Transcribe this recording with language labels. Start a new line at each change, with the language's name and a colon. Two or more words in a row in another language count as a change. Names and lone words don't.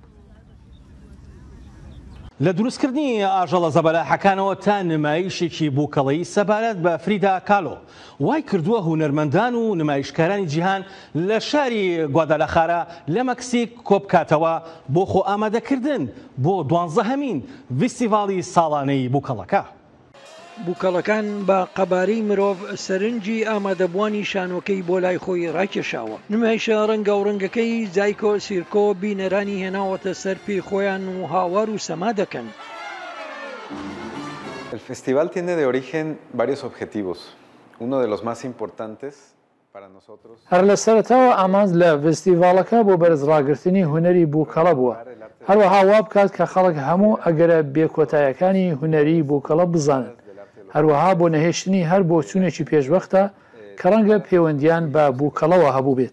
Central Kurdish: لە دروستکردنی ئاژەڵە زەبەلاحەکانەوە تا نمایشێکی بووکەڵەیی سەبارەت بە فریدا کالۆ وای کردووە هونەرمەندان و نمایشکارانی جیهان لە شاری گوادالاخارا لە مەکسیک کۆبکاتەوە بۆ خۆ ئامادەکردن بۆ 12هەمین فیستیڤاڵی ساڵانەی بووکەڵەکە. بووکەڵەکان بە قەبارەی مرۆڤ سەرنجی ئامادەبوانی شانۆکەی بۆ لای خۆی ڕاکێشاوە. نمایشە ڕەنگە و ڕەنگەکەی زایکۆ سیرکۆ بینەرانی هێناوەتە سەر پێی خۆیان و هاوار و سەما دەکەن.
Spanish: El festival tiene de origen varios objetivos. Uno de los más importantes para nosotros.
Central Kurdish: هەر لە سەرەتاوە ئامانج لە فستیڤاڵەکە بۆ بەرزڕاگررتنی هونەری بووکەڵە بووە. هەروەها وا بکات کە خەڵک هەموو ئەگەرە بێکۆتاییەکانی هونەری بووکەڵە بزانن. هەروەها بۆ نەهێشتنی هەر بۆ چوونێکی پێشبەختە کە ڕەنگە پەیوەندیان بە بووکەڵەوە هەبوو بێت.